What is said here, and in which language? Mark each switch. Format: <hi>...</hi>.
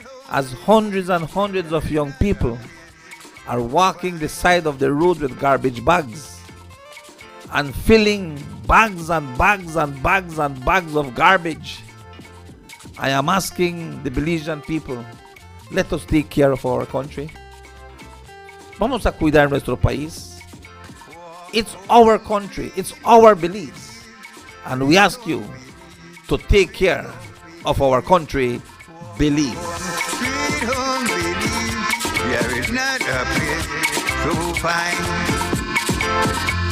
<en>As hundreds and hundreds of young people are walking the side of the road with garbage bags and filling bags and bags and bags and bags of garbage, I am asking the Belizean people, let us take care of our country.</en> <es>Vamos a cuidar nuestro país.</es> <en>It's our country, it's our Belize, and we ask you to take care of our country, Belize. Sweet home Belize, there is not a place so fine.</en>